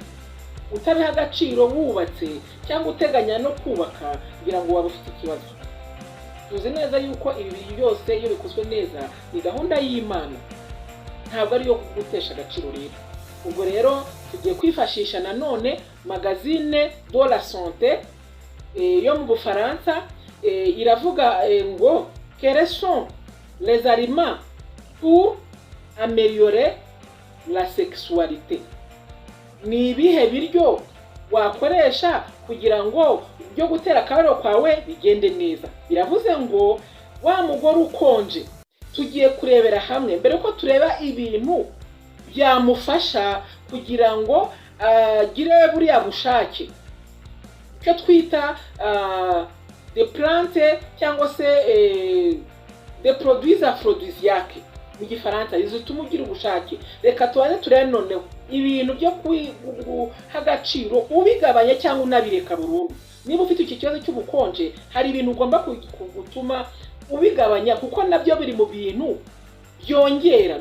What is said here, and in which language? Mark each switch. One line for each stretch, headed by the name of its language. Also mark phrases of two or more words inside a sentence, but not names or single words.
Kinyarwanda: Utabiha agaciro wubatse cyangwa uteganya no kubaka kugira ngo waba ufite ikibazo. Tuzi neza yuko ibi byose iyo bikozwe neza ni gahunda y'Imana, ntabwo ari yo gutesha agaciro rero. Ubwo rero tugiye kwifashisha nanone
French: magazine de la santé
Kinyarwanda: yo mu Bufaransa, iravuga ngo
French: quels sont les aliments pour améliorer la sexualité.
Kinyarwanda: Ni ibihe biryo wakoresha kugira ngo byo gutera akabariro kwawe bigende neza. Biravuze ngo wa mugore ukonje, tugiye kurebera hamwe mbere ko tureba ibintu byamufasha kugira ngo agire buriya bushake, icyo twita
French: de plante
Kinyarwanda: cyangwa se
French: de produits aphrodisiaques
Kinyarwanda: mu Gifaransa, zituma ugira ubushake. Reka tubanze turebe noneho ibintu byo guha agaciro ubigabanya cyangwa unabireka burundu. Niba ufite iki kibazo cy'ubukonje, hari ibintu ugomba gutuma ubigabanya, kuko nabyo biri mu bintu byongera.